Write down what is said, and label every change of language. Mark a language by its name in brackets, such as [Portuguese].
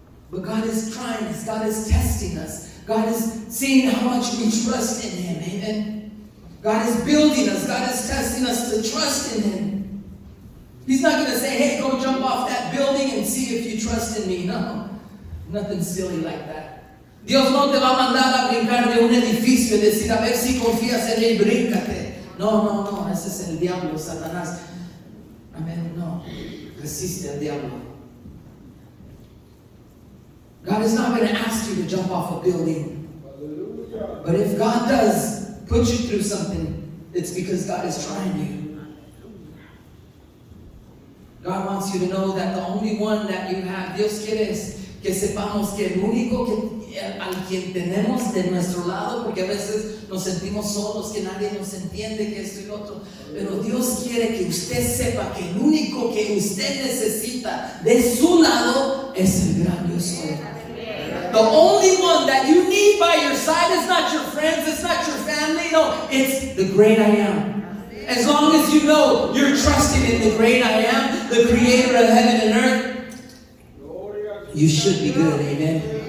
[English] But God is trying us, God is testing us. God is seeing how much we trust in Him, amen. God is building us. God is testing us to trust in Him. He's not going to say, hey, go jump off that building and see if you trust in me. No, nothing silly like that. [Spanish] Dios no te va a mandar a brincar de un edificio y decir, a ver si confías en Él, bríncate. No, ese es el diablo, Satanás. Amén, no, resiste al diablo. [English] God is not going to ask you to jump off a building. But if God does put you through something, it's because God is trying you. God wants you to know that the only one that you have, [Spanish] Dios quiere que sepamos que el único al quien tenemos de nuestro lado, porque a veces nos sentimos solos, que nadie nos entiende, que esto y lo otro, pero Dios quiere que usted sepa que el único que usted necesita de su lado es el gran Yo soy. [English] The only one that you need by your side is not your friends, it's not your family, no, it's the great I am. As long as you know you're trusting in the great I am, the creator of heaven and earth, you should be good, amen.